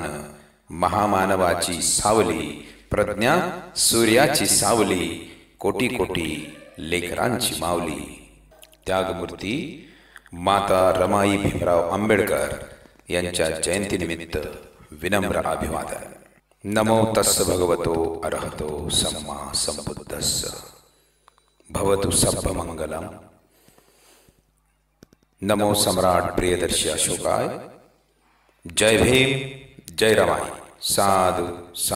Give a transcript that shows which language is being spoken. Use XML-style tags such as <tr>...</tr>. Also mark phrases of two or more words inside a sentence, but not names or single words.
<mr>महामानवाची सावली प्रज्ञा सूर्याची सावली, कोटी कोटी लेकरांची माऊली। त्यागमूर्ती माता रमाई भीमराव आंबेडकर यांच्या जयंतीनिमित्त विनम्र अभिवादन।</mr> <pi>नमो तस्स भगवतो अरहतो सम्मा संबुद्धस्स। भवतु सब्ब मंगलम। नमो सम्राट प्रियदर्शी अशोकाय।</pi> <mr>जय भीम, जय रमाई। साधु।</mr>